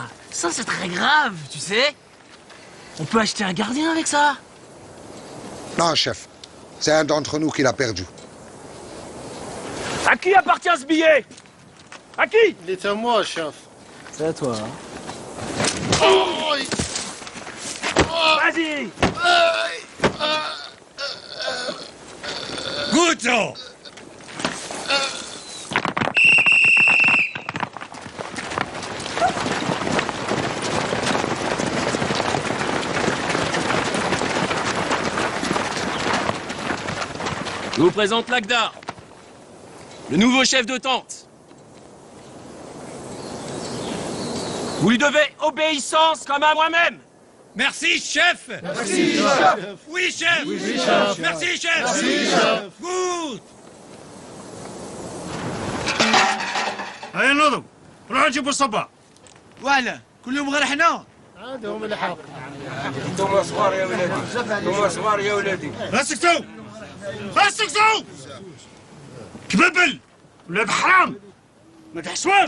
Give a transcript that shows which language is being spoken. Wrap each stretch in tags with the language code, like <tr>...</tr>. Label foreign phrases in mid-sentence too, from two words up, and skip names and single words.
<fr>Ça, c'est très grave, tu sais? On peut acheter un gardien avec ça? Non, chef. C'est un d'entre nous qui l'a perdu. À qui appartient ce billet? À qui? Il est à moi, chef. C'est à toi. Vas-y!</fr> <de>Gut so!</de> <fr>Je vous présente Lagdar, le nouveau chef de tente. Vous lui devez obéissance comme à moi-même. Merci, chef! Merci, chef. Oui, chef! Oui, chef. Merci, chef! Merci, chef.</fr> <en>Good!</en> <ar>هيا نضرب روحوا نجيبوا الصبا ولا كلهم غير حنا عندهم الحق. انتم صغار يا ولادي انتم صغار يا ولادي اسكتوا اسكتوا كببل ولاد حرام ما تحسواش</ar>